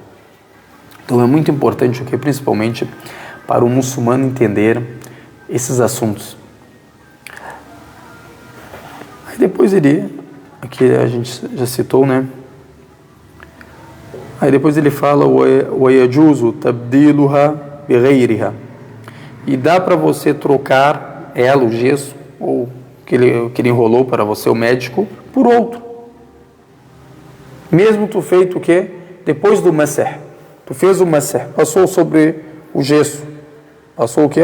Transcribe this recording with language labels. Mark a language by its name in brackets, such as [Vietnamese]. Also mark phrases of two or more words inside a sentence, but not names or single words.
[Portuguese] Então é muito importante o que, principalmente para o muçulmano entender esses assuntos. Aí depois aqui a gente já citou, né? Aí depois ele fala [Arabic] وَيَجُوزُ تَبْدِيلُهَا بِغَيْرِهَا. [Portuguese] E dá para você trocar ela, o gesso, ou que ele enrolou para você, o médico, por outro. Mesmo tu feito o quê? Depois do masah. Tu fez o masah, passou sobre o gesso. Passou o quê?